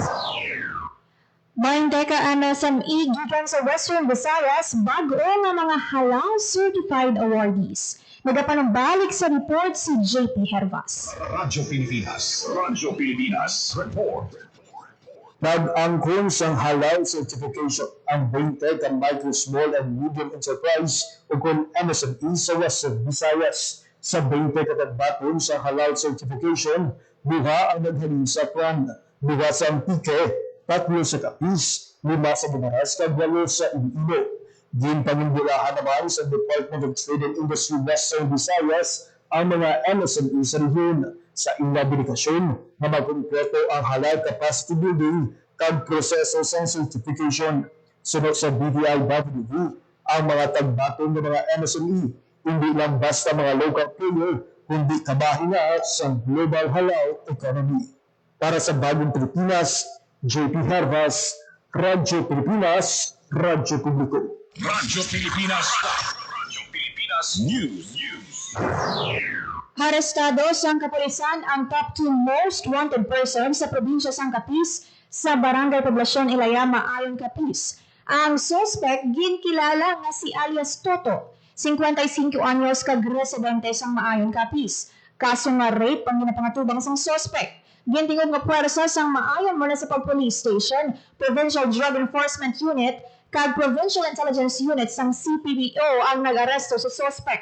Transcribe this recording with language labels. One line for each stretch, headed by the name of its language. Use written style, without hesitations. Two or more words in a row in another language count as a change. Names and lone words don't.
Hiligaynon: Mahinteka ang SME gikan sa Western Visayas bago nga mga
English: halal certified awardees.
Hiligaynon: Nagapanumbalik sa report si JP Hervas. Radyo Pilipinas. Radyo Pilipinas. Report. Nag-angkon sang halal certification ang 20 ka micro,
English: small and medium enterprise
Hiligaynon: o kung MSME sa Western Visayas. Sa 20 katagbaton sa halal certification, buha ang naghalin sa plan, buha sa Antique, 3 sa Capiz, 5 sa Bumaras, kag 8 sa Iloilo. Ginpangindilahan naman sa Department of Trade and Industry Western Visayas ang mga MSME sa rehiyon sa inabilikasyon na magkumpleto ang
English: halal capacity building
Hiligaynon: kag proseso sa certification. Sunod sa BDI-WV, ang mga tagbatong ng mga MSME hindi lang basta mga
English: local player,
Hiligaynon: kundi kabahin na sa
English: global halal economy.
Hiligaynon: Para sa Bagong Pilipinas, JP Hervas, Radyo Pilipinas, Radyo Publiko. Radyo Pilipinas. Radyo Pilipinas News. Arestado sang kapulisan ang
English: top 2 most wanted persons
Hiligaynon: sa probinsya sang Capiz sa Barangay Poblasyon Ilayama ayon Capiz. Ang suspect ginkilala nga si alias Toto, 55 anyos kag residente sang Maayon Capiz. Kaso nga rape ang ginapangatubang sang suspect. Gintingog nga puwersa sang Maayon mula sa Police Station, Provincial Drug Enforcement Unit, kag Provincial Intelligence Unit sang CPBO ang nag-aresto sa suspect.